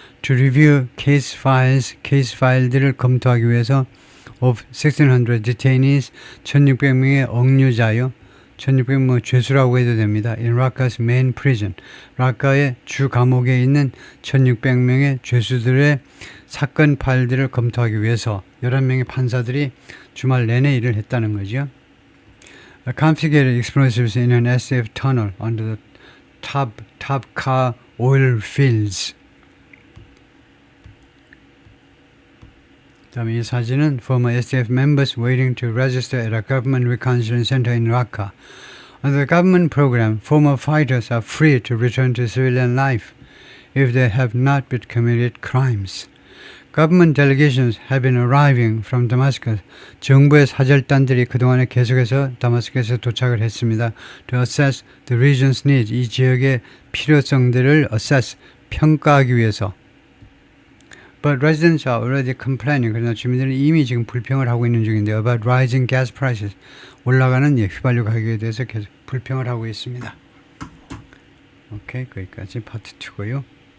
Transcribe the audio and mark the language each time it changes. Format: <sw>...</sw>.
<en>To review case</en> <ko>파일들을 검토하기 위해서</ko> <en>of 1600 detainees,</en> <ko>1600명의 억류자요. 1600명 죄수라고 해도 됩니다.</ko> <en>In Raqqa's main prison,</en> <ko>라카의 주 감옥에 있는 1600명의 죄수들의 사건 파일들을 검토하기 위해서 11명의 판사들이 주말 내내 일을 했다는 거죠.</ko> <en>Confiscated explosives in an SDF tunnel under the Tabqa oil fields.</en> <ko>다음에 이 사진은</ko> <en>former SDF members waiting to register at a government reconciliation center in Raqqa. Under the government program, former fighters are free to return to civilian life if they have not been committed crimes. Government delegations have been arriving from Damascus.</en> <ko>정부의 사절단들이 그동안에 계속해서 다마스커스에 도착을 했습니다.</ko> <en>To assess the region's needs.</en> <ko>이 지역의 필요성들을 평가하기 위해서.</ko> <en>But residents are already complaining.</en> <ko>그러나 주민들은 이미 지금 불평을 하고 있는 중인데요.</ko> <en>About rising gas prices.</en> <ko>올라가는 휘발유 가격에 대해서 계속 불평을 하고 있습니다. 오케이, 거기까지 파트 2고요.</ko>